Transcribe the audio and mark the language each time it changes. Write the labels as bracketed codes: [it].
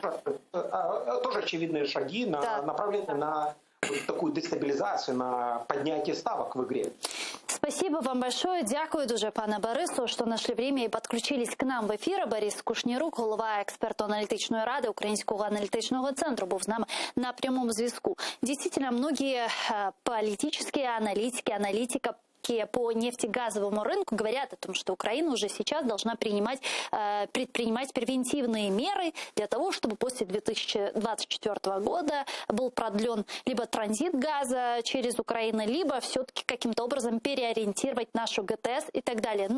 [ru] Тоже очевидные шаги, направленные на такую дестабилизацию, на поднятие ставок в игре. Спасибо вам большое. [uk] Дякую дуже, пане Борису, що знайшли [ru] время [uk] і підключились к нам в ефір. Борис Кушнірук, голова експертно-аналітичної ради Українського аналітичного центру, був з нами на прямому зв'язку. [ru] Действительно, многие политические аналитики по нефтегазовому рынку говорят о том, что Украина уже сейчас должна предпринимать превентивные меры для того, чтобы после 2024 года был продлен либо транзит газа через Украину, либо все-таки каким-то образом переориентировать нашу ГТС и так далее.